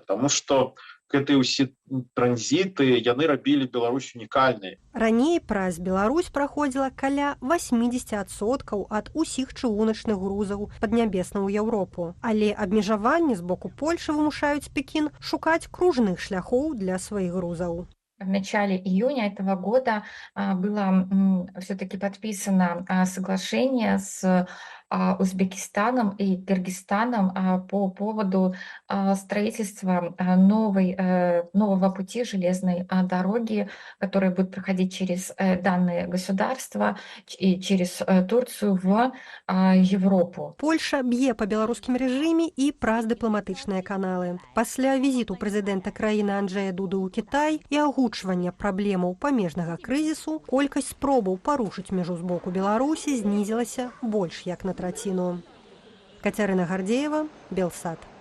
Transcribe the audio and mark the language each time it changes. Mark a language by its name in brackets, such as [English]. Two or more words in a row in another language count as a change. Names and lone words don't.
[Belarusian] Таму што гэтыя ўсе транзіты, яны рабілі Беларусь унікальнай. Раней праз Беларусь праходзіла каля 80% ад усіх чыгуначных грузаў паднябесна ў Еўропу. Але абмежаванні з боку Польшы вымушаюць Пекін шукаць кружных шляхоў для сваіх грузаў. [Russian] В начале июня этого года было все-таки подписано соглашение с Узбекистаном и Кыргызстаном по поводу строительства нового пути железной дороги, которая будет проходить через данные государства и через Турцию в Европу. [Belarusian] Польша б'е па беларускім рэжыме і праз дыпламатычныя каналы. Пасля візіту прэзідэнта краіны Анджэя Дуды ў Кітай і агучвання праблемаў памежнага крызісу, колькасць спробаў парушыць мяжу з боку Беларусі знізілася больш як на траціну. Кацярына Гардзеева, Белсат.